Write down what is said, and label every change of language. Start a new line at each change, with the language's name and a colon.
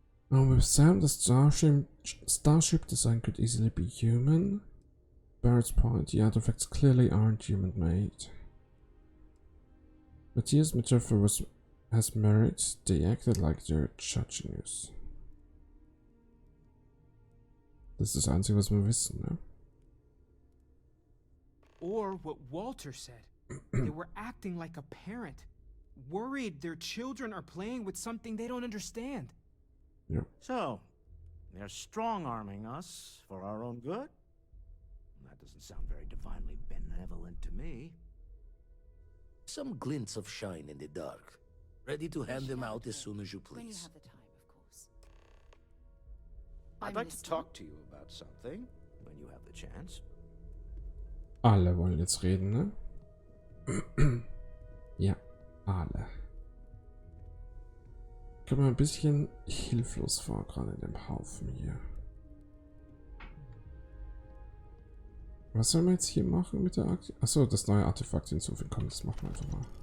English: Now with Sam, the starship design could easily be human. Barrett's point, the artifacts clearly aren't human-made. Matthias' metaphor has merit. They acted like they're judging us.
German: Das ist das Einzige, was wir wissen, ne?
English: Or what Walter said. They were acting like a parent. Worried their children are playing with something they don't understand. Yeah. So, they're strong-arming us for our own good? That doesn't sound very divinely benevolent to me. Some glints of shine in the dark. Ready to hand them out as soon as you please. When you have the time, of course. I'd like to talk to you about something when you have the chance.
German: Alle wollen jetzt reden, ne? Ja, alle. Ich komme mir ein bisschen hilflos vor, gerade in dem Haufen hier. Was sollen wir jetzt hier machen mit der Aktie? Achso, das neue Artefakt hinzufügen. Komm, das machen wir einfach mal.